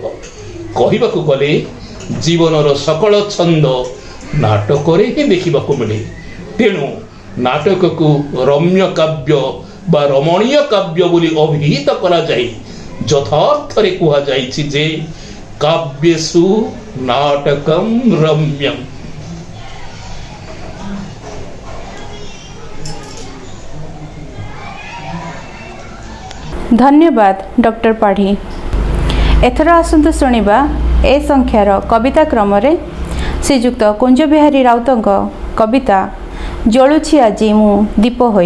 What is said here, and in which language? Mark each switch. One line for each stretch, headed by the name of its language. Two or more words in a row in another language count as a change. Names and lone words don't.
Odia: କହିବାକୁ ଗଲେ ଜୀବନର ସକଳ ଛନ୍ଦ ନାଟକରେ ହିଁ ଦେଖିବାକୁ ମିଳେ। ତେଣୁ ନାଟକକୁ ରମ୍ୟ କାବ୍ୟ ବା ରମଣୀୟ କାବ୍ୟ ବୋଲି ଅଭିହିତ କରାଯାଇ ଯଥାର୍ଥରେ କୁହାଯାଇଛି ଯେ
Sanskrit: काव्येषु नाटकं रम्यम्।
Odia: ଧନ୍ୟବାଦ ଡକ୍ଟର ପାଢ଼ୀ। ଏଥର ଆସନ୍ତୁ ଶୁଣା ଏ ସଂଖ୍ୟାର କବିତା କ୍ରମ ରେ ଶ୍ରୀଯୁକ୍ତ କୁଞ୍ଜ ବିହାରୀ ରାଉତଙ୍କ କବିତା ଜଳୁଛି ଆଜି ମୁଁ ଦୀପ ହୋଇ।